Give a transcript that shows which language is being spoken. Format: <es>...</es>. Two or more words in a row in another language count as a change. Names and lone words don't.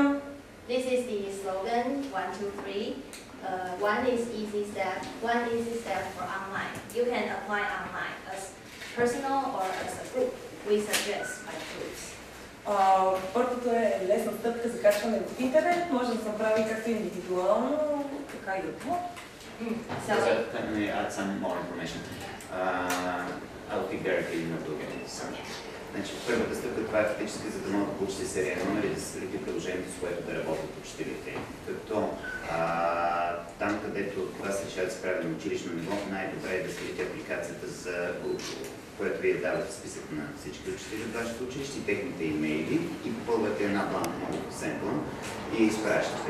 <en>this is the slogan 1, 2, 3. One is easy step for online. You can apply online as personal or as a group. We suggest by groups.</en> <bg>Първото е лесна стъпка за качване в интернет. Може да се направи както индивидуално, така и групно.</bg> <en>So Let me add some more information. I'll pick directly in the</en> <bg>Значи, първата стъпка това е фактически, за да могат да получите серия номер и да се следите приложението, с което да работят учителите. Като там, където това се решава да се прави на училищно ниво, най-добре е да следите апликацията за Google, което вие давате списък на всички учители от вашето училище, техните имейли и попълвате една бланка много семпла и изпращате.</bg>